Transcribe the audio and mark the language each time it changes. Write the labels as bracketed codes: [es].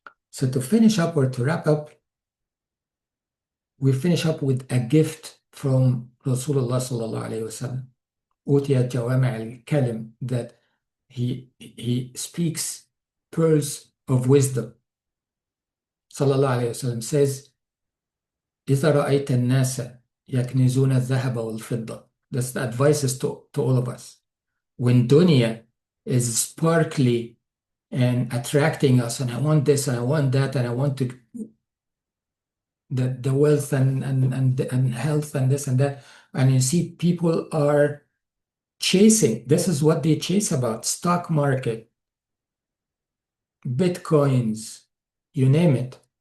[en] So to finish up or to wrap up, we finish up with a gift from Rasulullah sallallahu alayhi wasallam. [ar] أوتي جوامع الكلم, [en] that he speaks pearls of wisdom. Sallallahu alayhi wasallam says, [ar] إذا رأيت الناس يكنزون الذهب والفضة. [en] That's the advice to all of us. When dunya is sparkly and attracting us, and I want this and I want that, and I want to the wealth and health and this and that, and you see people are chasing, this is what they chase about, stock market, bitcoins, you name it.